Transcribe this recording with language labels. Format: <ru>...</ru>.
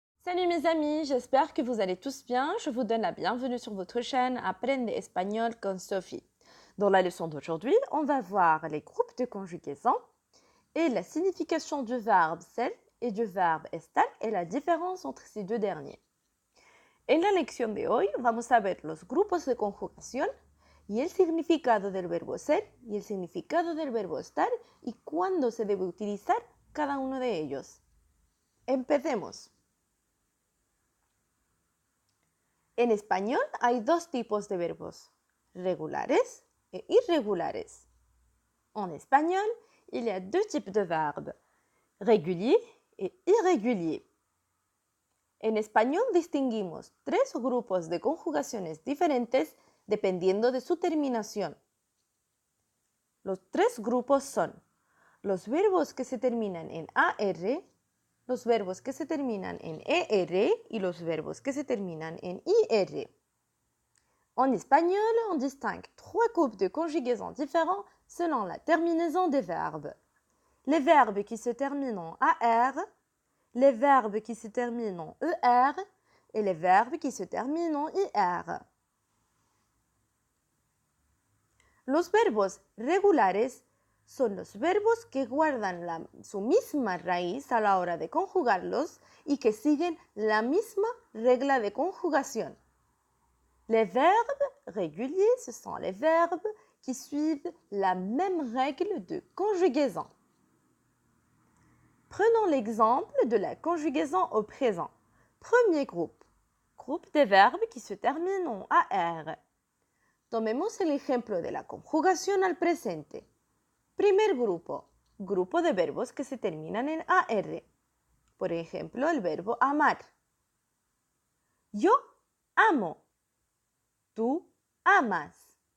<fr>Salut mes amis, j'espère que vous allez tous bien. Je vous donne la bienvenue sur votre chaîne Aprende Espagnol con Sophie. Dans la leçon d'aujourd'hui, on va voir les groupes de conjugaison et la signification du verbe ser et du verbe estar et la différence entre ces deux derniers.</fr> <es>En la lección de hoy vamos a ver los grupos de conjugación y el significado del verbo ser y el significado del verbo estar y cuándo se debe utilizar cada uno de ellos. Empecemos. En español hay dos tipos de verbos, regulares et irregulares.</es> <fr>En espagnol, il y a deux types de verbes, réguliers et irréguliers.</fr> <es>En español distinguimos tres grupos de conjugaciones diferentes dependiendo de su terminación. Los tres grupos son los verbos que se terminan en AR, los verbos que se terminan en ER y los verbos que se terminan en IR.</es> <fr>En espagnol, on distingue trois groupes de conjugaison différents selon la terminaison des verbes. Les verbes qui se terminent en AR, les verbes qui se terminent en ER et les verbes qui se terminent en IR.</fr> <es>Los verbos regulares son los verbos que guardan su misma raíz a la hora de conjugarlos y que siguen la misma regla de conjugación.</es> <fr>Les verbes réguliers, ce sont les verbes qui suivent la même règle de conjugaison. Prenons l'exemple de la conjugaison au présent. Premier groupe, groupe de verbes qui se terminent en AR.</fr> <es>Tomemos el ejemplo de la conjugación al presente. Primer grupo, grupo de verbos que se terminan en AR. Por ejemplo, el verbo amar. Yo amo. Tú amas.</es>